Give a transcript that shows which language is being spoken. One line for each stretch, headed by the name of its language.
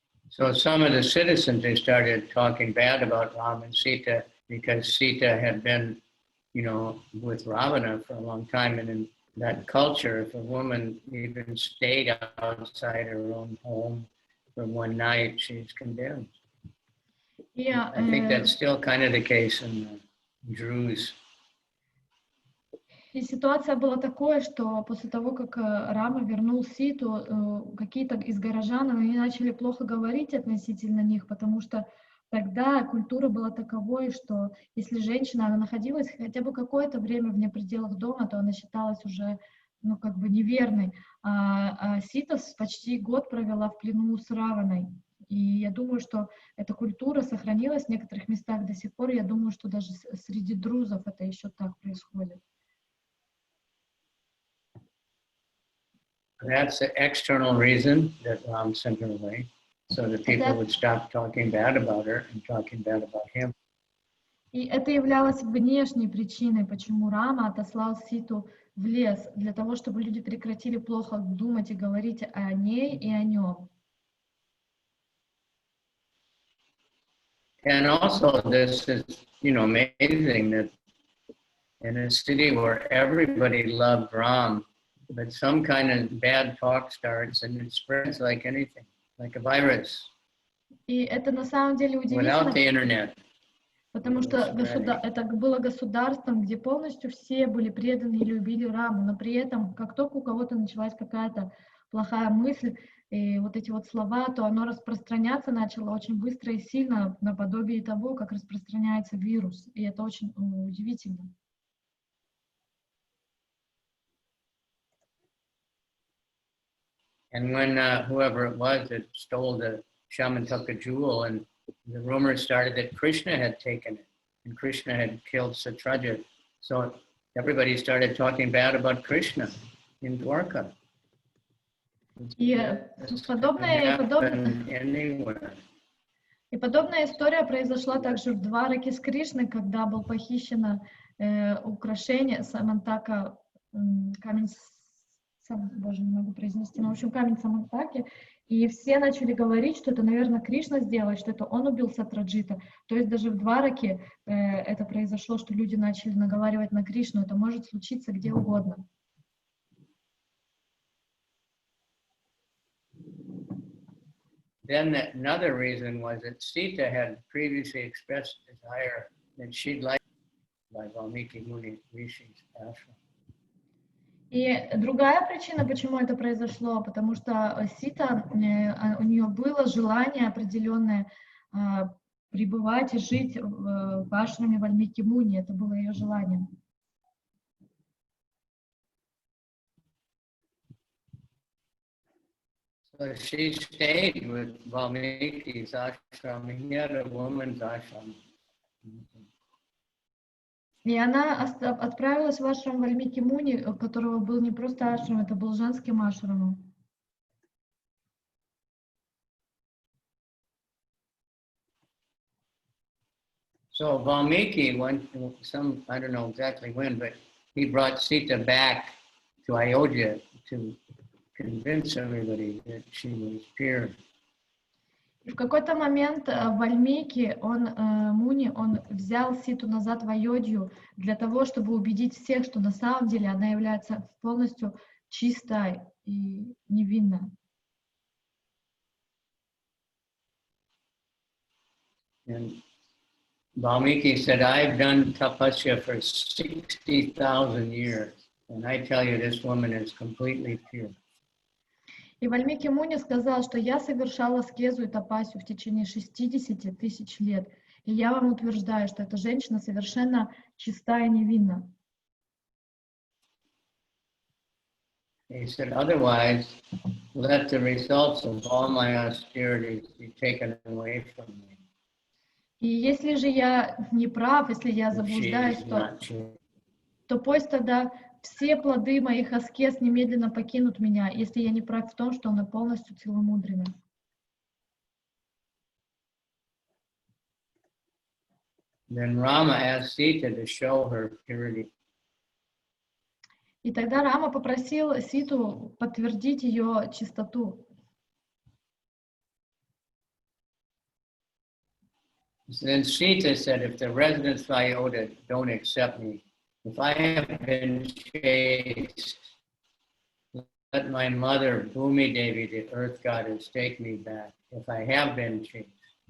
English: So some of the citizens, they started talking bad about Rama and Sita because Sita had been, with Ravana for a long time. And in that culture, if a woman even stayed outside her own home for one night, she's condemned. Yeah, I think that's still kind of the case in the Druze.
Russian: И ситуация была такой, что после того, как Рама вернул Ситу, какие-то из горожан, они начали плохо говорить относительно них, потому что тогда культура была таковой, что если женщина она находилась хотя бы какое-то время вне пределах дома, то она считалась уже ну, как бы неверной. А Сита почти год провела в плену с Раваной. И я думаю, что эта культура сохранилась в некоторых местах до сих пор. Я думаю, что даже среди друзов это еще так происходит.
English: That's the external reason that Ram sent her away, so that people would stop talking bad about her and talking bad about him.
Russian: И это являлось внешней причиной, почему Рама отослал Ситу в лес, для того, чтобы люди прекратили плохо думать и говорить о ней и о нем.
English: And also, this is, amazing that in a city where everybody loved Ram, but some kind of bad talk starts and it spreads like anything, like a virus.
Russian: И это на самом деле удивительно.
English: Without the internet.
Russian: Потому что это было государством, где полностью все были преданы и любили Раму, но при этом, как только у кого-то началась какая-то плохая мысль, и вот эти вот слова, то оно распространяться начало очень быстро и сильно, наподобие того, как распространяется вирус. И это очень удивительно.
English: And when whoever it was that stole the shaman took a jewel, and the rumor started that Krishna had taken it, and Krishna had killed Satraja. So everybody started talking bad about Krishna in Dwarka.
Russian: И подобная история произошла также в Двараке с Кришной, когда было похищено украшение Самантака, камень, боже, не могу произнести, но в общем камень Самантаки, и все начали говорить, что это, наверное, Кришна сделал, что это он убил Сатраджита. То есть даже в Двараке это произошло, что люди начали наговаривать на Кришну. Это может случиться где угодно.
English: Then another reason was that Sita had previously expressed desire that she'd like by Valmiki Muni Rishi's ashram.
Russian: И другая причина, почему это произошло, потому что Сита, у нее было желание определенное пребывать и жить в ашраме Вальмики Муни. Это было ее желание.
English: So she stayed with Valmiki's ashram. He had a woman's ashram.
Russian: И она отправилась в ашрам Вальмики Муни, у которого был не просто ашрам, это был женским ашрамом.
English: So Valmiki went, I don't know exactly when, but he brought Sita back to Ayodhya to convince everybody that she was pure.
Russian: И в какой-то момент Вальмики, Муни, он взял Ситу назад в Айодхью для того, чтобы убедить всех, что на самом деле она является полностью чистой и невинной.
English: And Valmiki said, I've done tapasya for 60,000 years, and I tell you, this woman is completely pure.
Russian: И Вальмики Муни сказал, что я совершал аскезу и тапасию в течение 60 тысяч лет. И я вам утверждаю, что эта женщина совершенно чиста и невинна.
English: He said, otherwise, let the results of all my austerities be taken away from me.
Russian: И если же я не прав, если я заблуждаюсь, то пусть тогда все плоды моих аскез немедленно покинут меня, если я не прав в том, что она полностью целомудрена.
English: Then Rama asked Sita to show her purity.
Russian: И тогда Рама попросил Ситу подтвердить ее чистоту.
English: Then Sita said, if the residents of Ayodhya don't accept me, if I have been chaste, let my mother, Bhumi Devi, the earth goddess, take me back, if I have been chaste.